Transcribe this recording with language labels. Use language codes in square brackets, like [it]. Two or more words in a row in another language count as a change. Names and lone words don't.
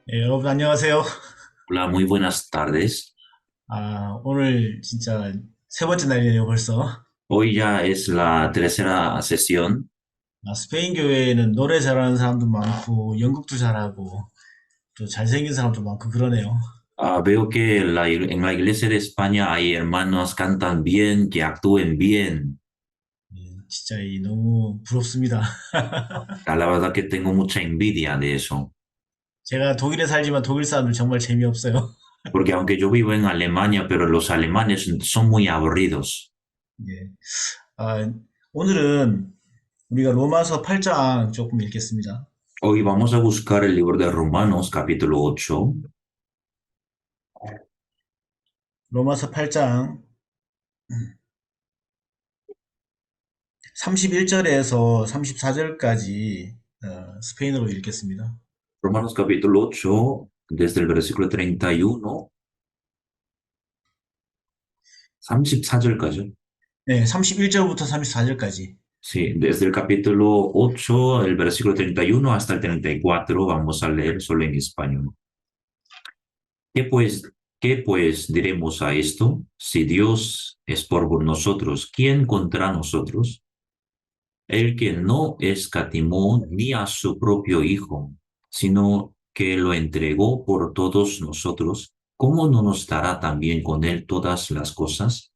[ko] 여러분 안녕하세요. [es] Hola, muy buenas tardes. [ko] 오늘 진짜 세 번째 날이네요, 벌써. [es] Hoy ya es la tercera sesión. [ko] 스페인 교회에는 노래 잘하는 사람도 많고, 연극도 잘하고, 또 잘생긴 사람도 많고 그러네요. [es] Veo que en la iglesia de España hay hermanos cantan bien, que actúen bien. [ko] 진짜 너무 부럽습니다. [es] La verdad que tengo mucha envidia de eso, [ko] 제가 독일에 살지만 독일 사람들 정말 재미없어요. [es] porque aunque yo vivo en Alemania, pero los alemanes son muy aburridos. [ko] 예. 아, 오늘은 우리가 로마서 8장 조금 읽겠습니다. [es] Hoy vamos a buscar el libro de Romanos, capítulo 8. [ko] 로마서 8장 31절에서 34절까지 스페인어로 읽겠습니다. [es] Romanos, capítulo 8, desde el versículo 31, [ko] 34절까지. 네, 31절부터 34절까지. [es] Sí, desde el capítulo 8, el versículo 31 hasta el 34, vamos a leer solo en español. ¿Qué pues, qué pues diremos a esto? Si Dios es por nosotros, ¿quién contra nosotros? El que no escatimó ni a su propio Hijo, sino que lo entregó por todos nosotros, ¿cómo no nos dará también con él todas las cosas?